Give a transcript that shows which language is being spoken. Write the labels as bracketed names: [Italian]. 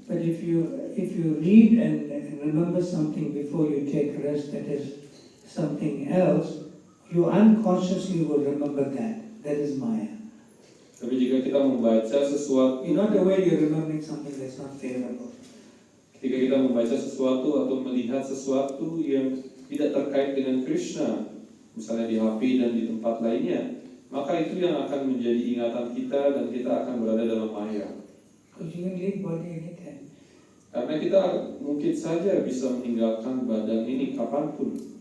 [English] But if you read and remember something before you take rest that is something else, you unconsciously will remember that. That is Maya. [Indonesian] Tapi jika kita membaca sesuatu, [English] In not the way you're remembering something that's not favorable. [Indonesian] ketika kita membaca sesuatu atau melihat sesuatu yang tidak terkait dengan Krishna, misalnya di HP dan di tempat lainnya, maka itu yang akan menjadi ingatan kita dan kita akan berada dalam maya. [English] Because you can leave body anytime. [Indonesian] Karena kita mungkin saja bisa meninggalkan badan ini kapanpun.